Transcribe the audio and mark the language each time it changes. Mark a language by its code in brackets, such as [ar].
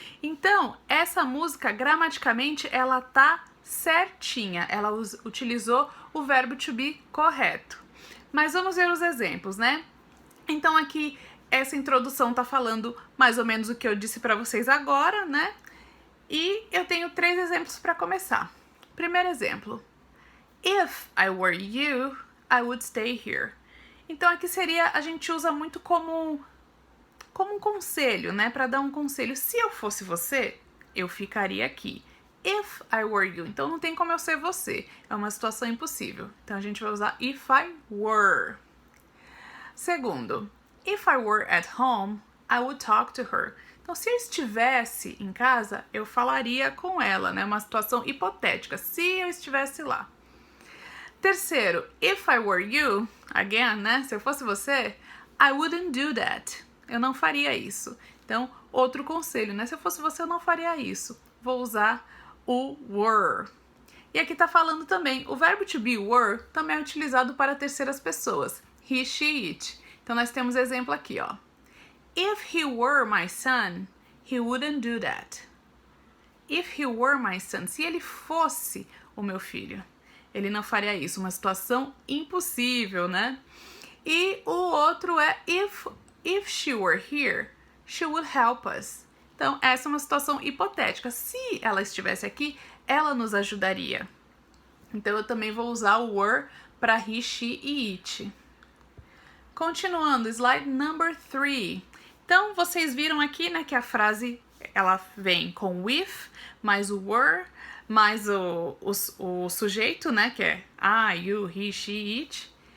[pt] Então, essa música, gramaticamente, ela tá certinha, ela utilizou o verbo to be correto. Mas vamos ver os exemplos, né? Então aqui, essa introdução tá falando mais ou menos o que eu disse para vocês agora, né? E eu tenho 3 exemplos para começar. Primeiro exemplo. [en] If I were you, I would stay here. [pt] Então aqui seria, a gente usa muito como um conselho, né? Para dar um conselho. Se eu fosse você, eu ficaria aqui. [en] If I were you. [pt] Então não tem como eu ser você. É uma situação impossível. Então a gente vai usar if I were. [en] Segundo, if I were at home, I would talk to her. [pt] Então, se eu estivesse em casa, eu falaria com ela, né? Uma situação hipotética. Se eu estivesse lá. [en] Terceiro, if I were you, again, né? [pt] Se eu fosse você, [en] I wouldn't do that. [pt] Eu não faria isso. Então, outro conselho, né? Se eu fosse você, eu não faria isso. Vou usar o were. E aqui tá falando também, o verbo to be were também é utilizado para terceiras pessoas. He, she, it. Então, nós temos exemplo aqui, ó. [en] If he were my son, he wouldn't do that. If he were my son, [pt] se ele fosse o meu filho, ele não faria isso, uma situação impossível, né? E o outro é [en] if she were here, she would help us. [pt] Então, essa é uma situação hipotética. Se ela estivesse aqui, ela nos ajudaria. Então, eu também vou usar o were para he, she e it. Continuando, slide number 3. Então, vocês viram aqui, né, que a frase, ela vem com with, mais o were, mais o sujeito, né, que é I, you, he, she, it.